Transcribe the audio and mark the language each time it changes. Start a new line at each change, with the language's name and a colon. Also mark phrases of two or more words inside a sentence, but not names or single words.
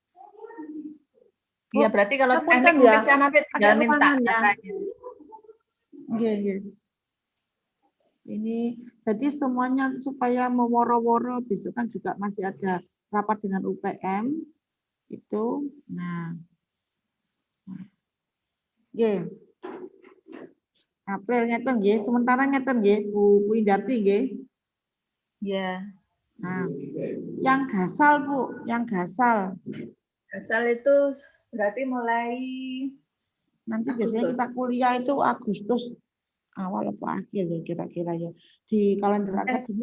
Indonesian: Iya, berarti kalau teknik mungkin saya nanti tinggal minta datanya. Iya. Ini jadi semuanya supaya meworo-woro, besok kan juga masih ada rapat dengan UPM itu. Nah. Nggih.
Javanese: April ngeten nggih, sementara ngeten nggih Bu Indarti nggih.
Indonesian: Iya. Nah, yang gasal Bu, yang gasal. Gasal itu berarti mulai nanti biasanya kita kuliah itu Agustus awal apa akhir ya kira-kira ya. Di kalender akademik